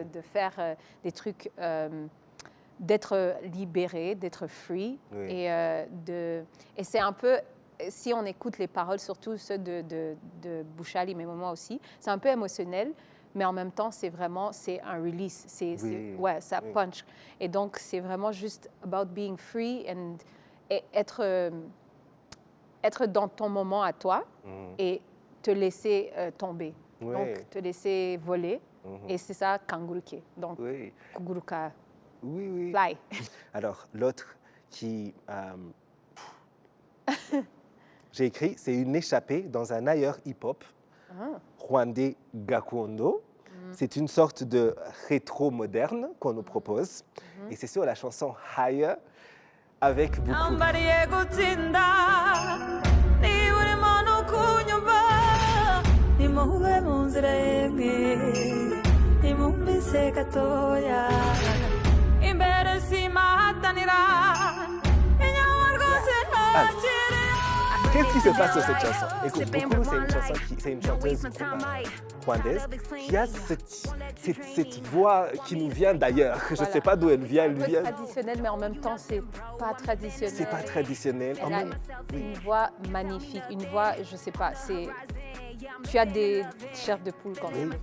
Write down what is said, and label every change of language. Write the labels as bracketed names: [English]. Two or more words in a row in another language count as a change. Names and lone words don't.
[French] de faire des trucs, d'être libéré, d'être free. Oui. Et c'est un peu, si on écoute les paroles, surtout ceux de Bouchali, mais moi aussi, c'est un peu émotionnel, mais en même temps, c'est un release. Ouais, ça Oui. punch. Et donc, c'est vraiment juste [English] about being free [French] et être dans ton moment à toi et te laisser tomber. Oui. Donc, te laisser voler. Et c'est ça, kanguruke. Donc, Oui. kuguruka, Oui, oui. fly. Alors, l'autre qui... j'ai écrit, c'est une échappée dans un ailleurs hip-hop, rwandais gakondo. C'est une sorte de rétro moderne qu'on nous propose. Et c'est sur la chanson Higher avec beaucoup. [Kinyarwanda] Ambariye gutsinda niba urimo no kunyumva nimube mu nzira yemwe nimumbise gatoya imbere simahatanira inyuma rwose ntakiri. [French] Qu'est-ce qui se passe sur cette chanson? Écoute, beaucoup, c'est une chanteuse rwandaise qui a cette voix qui nous vient d'ailleurs. Je ne sais pas d'où elle vient. Elle Un peu vient. traditionnel, mais en même temps, c'est pas traditionnel. C'est pas traditionnel. Elle a une voix magnifique, une voix, je sais pas, tu as des chairs de poule quand même.